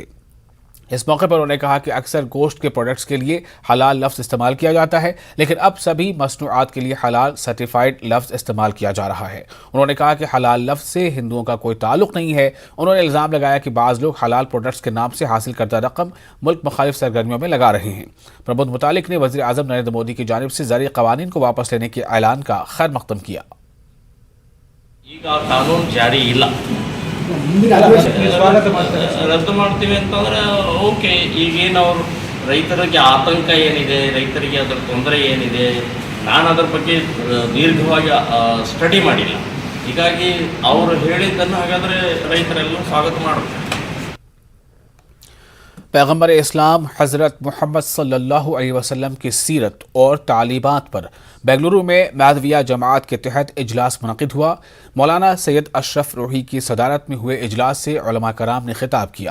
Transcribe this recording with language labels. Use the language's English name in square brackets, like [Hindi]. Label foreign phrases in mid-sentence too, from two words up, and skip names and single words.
[Urdu] اس موقع پر انہوں نے کہا کہ اکثر گوشت کے پروڈکٹس کے لیے حلال لفظ استعمال کیا جاتا ہے، لیکن اب سبھی مصنوعات کے لیے حلال سرٹیفائیڈ لفظ استعمال کیا جا رہا ہے. انہوں نے کہا کہ حلال لفظ سے ہندوؤں کا کوئی تعلق نہیں ہے. انہوں نے الزام لگایا کہ بعض لوگ حلال پروڈکٹس کے نام سے حاصل کردہ رقم ملک مخالف سرگرمیوں میں لگا رہے ہیں. پرمود متالک نے وزیر اعظم نریندر مودی کی جانب سے زرعی قوانین کو واپس لینے کے اعلان کا خیر مقدم کیا. [Kannada] ರದ್ದು ಮಾಡ್ತೀವಿ ಅಂತಂದ್ರೆ ಓಕೆ, ಈಗೇನು ಅವರು ರೈತರಿಗೆ ಆತಂಕ ಏನಿದೆ, ರೈತರಿಗೆ ಅದರ ತೊಂದರೆ ಏನಿದೆ, ನಾನು ಅದರ ಬಗ್ಗೆ ದೀರ್ಘವಾಗಿ ಸ್ಟಡಿ ಮಾಡಿಲ್ಲ. ಹೀಗಾಗಿ ಅವರು ಹೇಳಿದ್ದನ್ನು ಹಾಗಾದರೆ ರೈತರೆಲ್ಲರೂ ಸ್ವಾಗತ ಮಾಡ್ತಾರೆ। [Urdu] پیغمبر اسلام حضرت محمد [Arabic] صلى الله عليه وسلم [Urdu] کی سیرت اور تعلیمات پر بنگلورو میں مادھویہ جماعت کے تحت اجلاس منعقد ہوا. مولانا سید اشرف روحی کی صدارت میں ہوئے اجلاس سے علما کرام نے خطاب کیا.